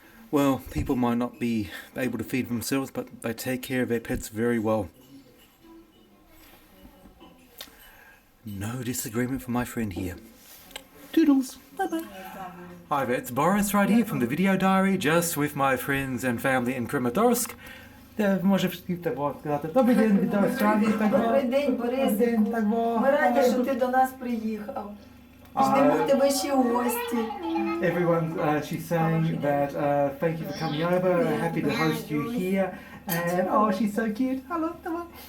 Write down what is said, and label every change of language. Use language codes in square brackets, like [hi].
[en] Well, people might not be able to feed themselves, but they take care of their pets very well. No disagreement from my friend here. Toodles. Bye-bye. Hi there, it's Borys right here from the video diary, just with my friends and family in Kramatorsk. [uk] Може сказати, добрий день, вітаю з Австралії. Добрий день, Борис. Ми раді, що ти до нас приїхав. Ждемо тебе ще у гості. [en] Everyone, she's saying that thank you for coming over, happy to host you here, and oh, she's so cute. Hello, hello.